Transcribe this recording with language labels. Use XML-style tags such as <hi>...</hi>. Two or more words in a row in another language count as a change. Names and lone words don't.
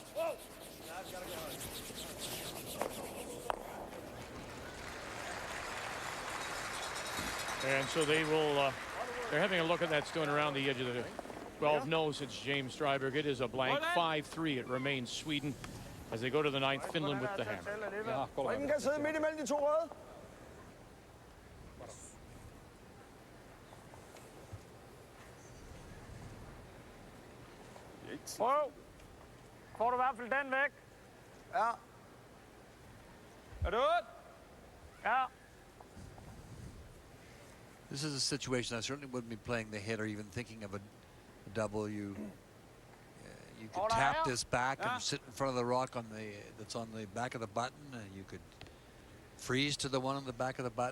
<en>And so they will, they're having a look at that stone around the edge of the 12. No, since James Stryberg. It is a blank. 5-3. It remains Sweden as they go to the 9th. Finland with the hammer.</en> <da>Ringen kan sidde midt imellem de to røde. Prøv. Får du i hvert fald den væk. Ja. Er du ud? Ja.</da> <en>This is a situation I certainly wouldn't be playing the hit or even thinking of a double. You could tap this back and sit in front of the rock on the that's on the back of the button, and you could freeze to the one on the back of the button.</en>